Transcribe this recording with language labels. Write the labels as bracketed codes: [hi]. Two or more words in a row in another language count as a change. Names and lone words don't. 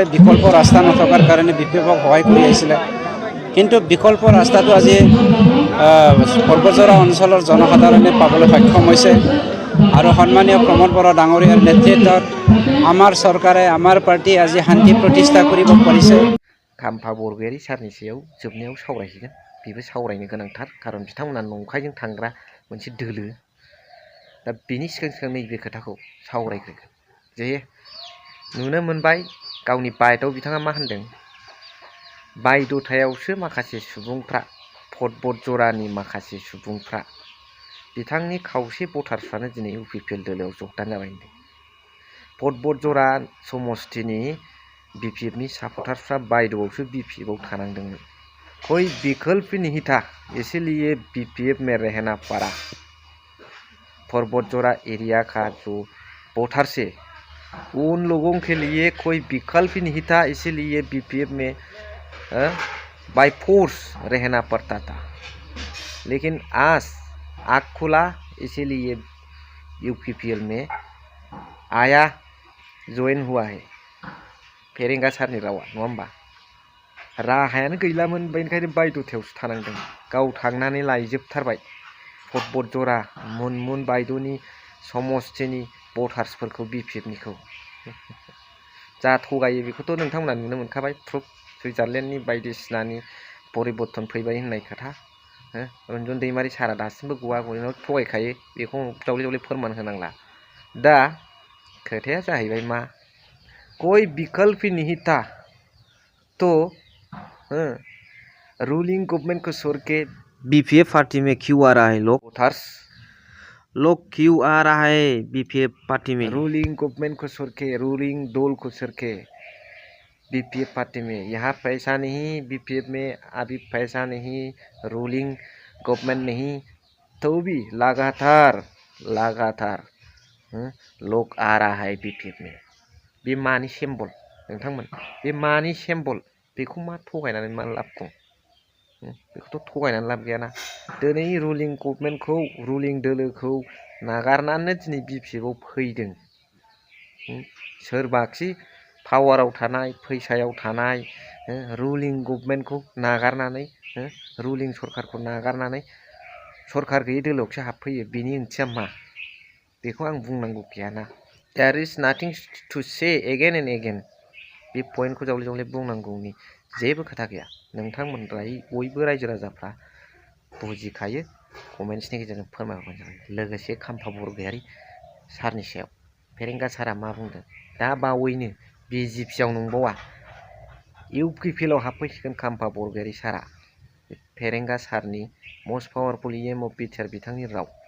[as] বিকল্প ৰাস্তা নথকাৰ কাৰণে বিপিএফক সহায় কৰি আহিছিলে। কিন্তু বিকল্প ৰাস্তাটো আজি পৰ্বতজৰা অঞ্চলৰ জনসাধাৰণে পাবলৈ সক্ষম হৈছে। আৰু সন্মানীয় প্ৰমোদ বৰা ডাঙৰীয়াৰ নেতৃত্বত আমাৰ চৰকাৰে আমাৰ পাৰ্টি আজি শান্তি প্ৰতিষ্ঠা কৰিব পাৰিছে। [brx] खाम्फा बरगयारी सारनि सायाव जोबनायाव सावरायहैगोन। बेबो सावरायनो गोनांथार खारन बिथांमोना नंखायजों थांग्रा मोनसे दोलो। दा बेनि सिगां नैबे खोथाखौ सावरायग्रोगोन जे नुनो मोनबाय गावनि बाइटआव बिथाङा मा होनदों। बायद'थायावसो माखासे सुबुंफ्रा पद्मजरानि माखासे सुबुंफ्रा बिथांनि खावसे भटार्सफ्रानो दिनै इउपिपिएल दोलोआव जगदान जाबाय होनदों। पद्मजरा समस्तिनि बीपीएफनि सापर्टार्सफ्रा बायद'आवसो बीपीएफआव थानांदोंमोन। [hi] कोई विकल्प नहीं था, इसीलिए बीपीएफ में रहना पड़ा। पर्वतजोरा एरिया का जो वोटर्स है उन लोगों के लिए कोई विकल्प नहीं था, इसीलिए बीपीएफ में [en] by force [hi] रहना पड़ता था। लेकिन आज आँख खुला, इसीलिए यूपीपीएल में आया, ज्वाइन हुआ है। [brx] फेरेंगा सारनि रावा नङा होमबा। राहायानो गैलामोन, बेनिखायनो बायद'थायावसो थानांदों। गाव थांनानै लायजोबथारबाय पद्मजरा मुनमुन बायद'नि समस्तिनि भटार्सफोरखौ बीपीएफनिखौ। जा थगायो बेखौथ' नोंथांमोना नुनो मोनखाबाय। प्रुफ सुइजारलेण्डनि बायदिसिनानि परिबर्तन फैबाय होननाय खोथा। रन्जन दैमारि सारा दासिमबो गनाव थगायखायो, बेखौ जावले जावले फोरमान होनांला। दा खोथाया जाहैबाय मा, [hi] कोई विकल्प नहीं था तो [en] ruling government [hi] को छोड़ के बीपीएफ पार्टी में क्यों आ रहा है लोग वोटर्स? लोग क्यों आ रहा है बीपीएफ पार्टी में? [en] ruling government [hi] को छोड़ के, रूलिंग दल को छोड़ के बीपीएफ पार्टी में। यहाँ पैसा नहीं बीपीएफ में, अभी पैसा नहीं, [en] ruling government [hi] नहीं, तो भी लगातार लोग आ रहा है बीपीएफ में। [brx] बे मानि सिम्बल नोंथांमोन, बे मानि सिम्बल? बेखौ मा थगायनानै मा लाब दं? बेखौथ' थगायनानै लाब गैयाना। दिनै रुलिं गभर्नमेन्टखौ, रुलिं दोलोखौ नागारनानै दिनै बीपीएफआव फैदों। सोरबाखि पावाराव थानाय, फैसायाव थानाय रुलिं गभर्नमेन्टखौ नागारनानै, रुलिं सरकारखौ नागारनानै सरकार गैयै दोलोआवसो हाबफैयो। बेनि ओंथिया मा? बेखौ आं बुंनांगौ गैयाना। [en] There is nothing to say again and again। [brx] बे पइन्टखौ जावले जावले बुंनांगौनि जेबो खोथा गैया नोंथांमोन बयबो रायजो राजाफ्रा बुजिखायो कमेन्ट्सनि गेजेरजों फोरमायहरबानो जाबाय लोगोसे खाम्फा बरगयारी सारनि सायाव फेरेंगा सारा मा बुंदों दा बावैनो BJP-आव नंबावा UPPL आव हाबफैसिगोन खाम्फा बरगयारी सारा फेरेंगा सारनि [en] most powerful EM of BTR [brx] बिथांनि राव